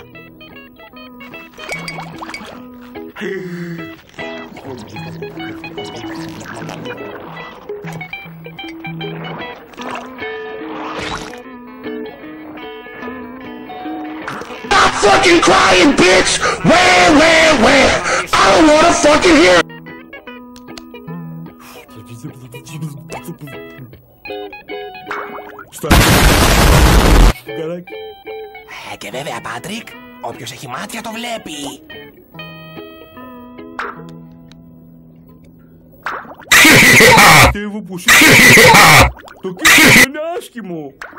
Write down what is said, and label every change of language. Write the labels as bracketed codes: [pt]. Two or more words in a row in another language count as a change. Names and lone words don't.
[en] Stop fucking crying, bitch! Where? I don't wanna fucking hear it! [el] Και βέβαια, Πάτρικ, όποιος έχει μάτια το βλέπει. Πιστεύω πως το κίνημα είναι άσχημο.